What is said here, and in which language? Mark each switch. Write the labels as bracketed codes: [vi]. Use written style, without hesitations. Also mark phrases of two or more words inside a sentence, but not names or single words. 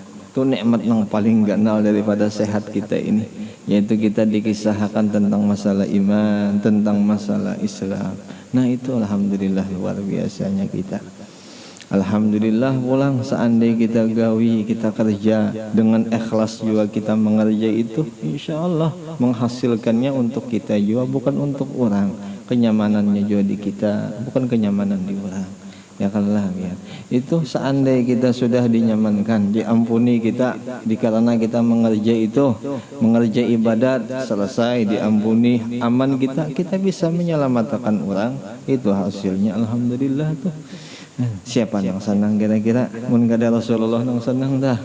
[bjn] Itu nikmat nang paling ganal daripada sehat kita ini, yaitu kita dikisahkan tentang masalah iman, tentang masalah Islam. Nah itu alhamdulillah luar biasanya kita. Alhamdulillah pulang seandainya kita gawi, kita kerja dengan ikhlas juga kita mengerja itu, [ar] إن شاء الله [bjn] menghasilkannya untuk kita juga, bukan untuk orang. Kenyamanannya juga di kita, bukan kenyamanan di orang. Ya kalah ya. Itu seandainya kita sudah dinyamankan, diampuni kita, dikarenakan kita mengerja itu, mengerja ibadat, selesai diampuni, aman kita bisa menyelamatkan orang. Itu hasilnya alhamdulillah tuh. Siapa yang senang kira-kira? Mun kada Rasulullah yang senang dah.